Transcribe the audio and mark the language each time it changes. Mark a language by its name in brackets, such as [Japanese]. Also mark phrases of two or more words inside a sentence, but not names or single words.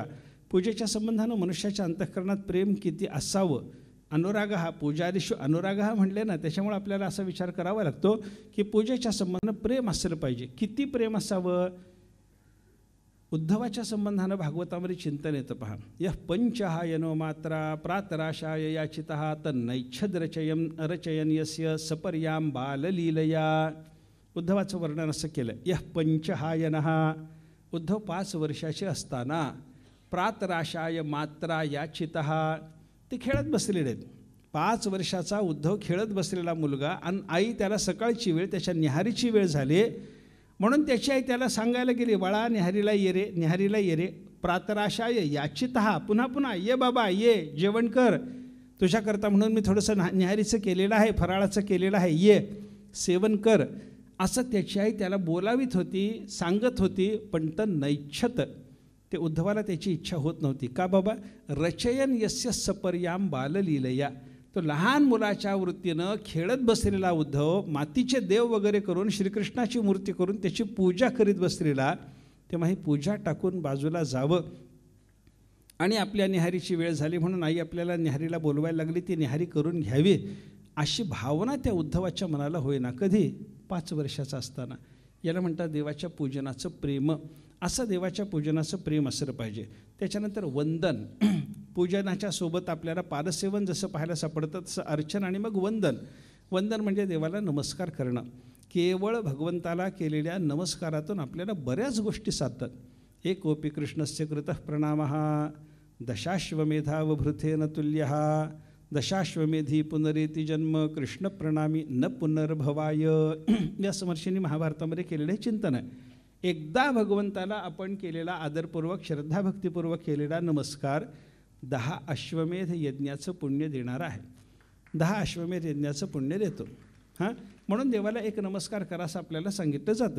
[Marathi] पूजेच्या संबंधानं मनुष्याच्या अंतःकरणात प्रेम किती असावं, अनुराग हा [Sanskrit] पूजादिषु अनुराग [Marathi] हा म्हणले ना, त्याच्यामुळे आपल्याला असा विचार करावा लागतो की पूजेच्या संबंधानं प्रेम असलं पाहिजे. किती प्रेम असावं. उद्धवाच्या संबंधानं भागवतामध्ये चिंतन येतं पहा. [Sanskrit] यः पंचहायनो मात्रा प्रातराशाय याचितः तन्नैच्छद रचयन यस्य सपर्यां बाललीलया. [Marathi] उद्धवाचं वर्णन असं केलं. [Sanskrit] यः पंचहायनः, [Marathi] उद्धव 5 वर्षाचे असताना [Sanskrit] प्रातराशाय मात्रा याचितः, [Marathi] ते खेळत बसलेले आहेत. 5 वर्षाचा उद्धव खेळत बसलेला मुलगा आणि आई त्याला सकाळची वेळ त्याच्या निहारीची वेळ झाली म्हणून त्याची आई त्याला सांगायला गेली, बाळा निहारीला ये रे, निहारीला ये रे. [Sanskrit] प्रातराशाय याचितः, [Marathi] पुन्हा पुन्हा ये बाबा ये, जेवण कर तुझ्याकरता म्हणून मी थोडंसं निहारीचं केलेलं आहे, फराळाचं केलेलं आहे, ये सेवन कर, असं त्याची आई त्याला बोलावीत होती, सांगत होती. पण तर नैच्छत, ते उद्धवाला त्याची इच्छा होत नव्हती. का बाबा. [Sanskrit] रचयन यस्य सपर्याम बाललीलया, [Marathi] तो लहान मुलाच्या वृत्तीनं खेळत बसलेला उद्धव मातीचे देव वगैरे करून श्रीकृष्णाची मूर्ती करून त्याची पूजा करीत बसलेला, तेव्हा ही पूजा टाकून बाजूला जावं आणि आपल्या निहारीची वेळ झाली म्हणून आई आपल्याला निहारीला बोलवायला लागली, ती निहारी करून घ्यावी अशी भावना त्या उद्धवाच्या मनाला होईना. कधी. 5 वर्षाचा असताना. याला म्हणतात देवाच्या पूजनाचं प्रेम. असं देवाच्या पूजनाचं प्रेम असलं पाहिजे. त्याच्यानंतर वंदन. पूजनाच्या सोबत आपल्याला पादसेवन जसं पाहायला सापडतं तसं अर्चन आणि मग वंदन. वंदन म्हणजे देवाला नमस्कार करणं. केवळ भगवंताला केलेल्या नमस्कारातून आपल्याला बऱ्याच गोष्टी साधतात. [Sanskrit] एकोपी कृष्णस्य कृतः प्रणामः दशाश्वमेधावभृतेन तुल्यः दशाश्वमेधी पुनरेती जन्म कृष्णप्रणामी न पुनर्भवाय. [Marathi] या समर्षींनी महाभारतामध्ये केलेले चिंतन आहे. एकदा भगवंताला आपण केलेला आदरपूर्वक श्रद्धाभक्तीपूर्वक केलेला नमस्कार 10 अश्वमेध यज्ञाचं पुण्य देणारा आहे. 10 अश्वमेध यज्ञाचं पुण्य देतो. म्हणून देवाला एक नमस्कार करायचं आपल्याला सांगितलं जातं.